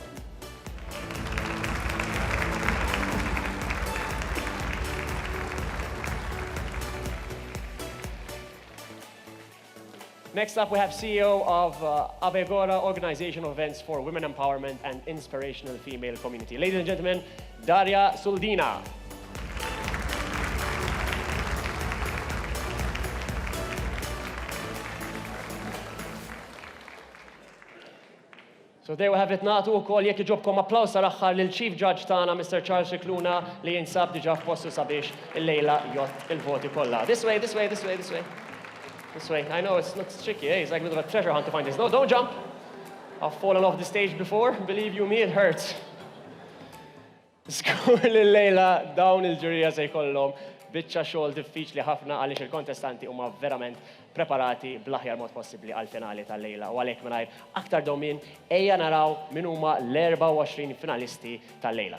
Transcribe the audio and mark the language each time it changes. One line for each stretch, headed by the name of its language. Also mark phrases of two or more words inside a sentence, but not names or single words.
English: Next up, we have CEO of Avegora, organization of events for women empowerment and inspirational female community. Ladies and gentlemen, Daria Suldina. So there we have it,
Maltese: natu wkoll jekk iġobkom applaws sar-aħħar lil
English: Chief Judge
Maltese: tagħna Mr. Charles Cicluna li jinsab diġà f'postu sabiex illejla jgħod il-voti kollha.
English: This way, this way, this way, this way. This way. I know it's not tricky, eh? It's like a bit of a treasure hunt to find this. No, don't jump. I've fallen off the stage before. Believe you me, it hurts.
Maltese: Skur lil-lejla dawn il-ġurija se jkollhom biċċa xogħol diffiċli ħafna għaliex il-kontestanti huma verament preparati bl-aħjar mod possibbli għall-finali tal-lejla. U għalhekk mingħajr aktar dowmin ejja naraw min huma l-24 finalisti tal-lejla.